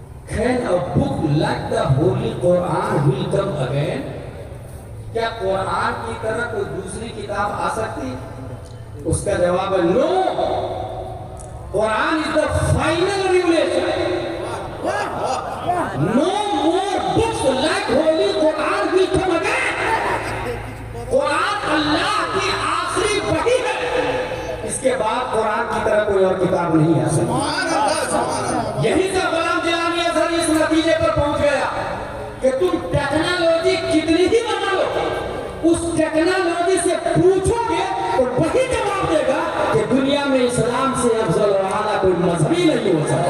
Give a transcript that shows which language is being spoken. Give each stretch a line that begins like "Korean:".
English: can a book like the Holy Quran will come again؟
Urdu: کیا قرآن کی طرح کوئی دوسری کتاب آ سکتی؟ اس کا جواب ہے نو، قرآن
English: is the final revelation. No more books like Holy Quran will come again.
Urdu: قرآن اللہ کی آخری وحی ہے، اس کے بعد قرآن کی طرح کوئی اور کتاب نہیں آ سکتی۔ یہی سے غلام جیلانی اظہر اس نتیجے پر پہنچ گیا کہ تم ٹیکنالوجی کتنی ہی بنا لو، اس ٹیکنالوجی سے پوچھو گے تو وہی جواب دے گا کہ دنیا میں اسلام سے افضل اور اعلیٰ کوئی مذہب ہی نہیں ہو سکتا۔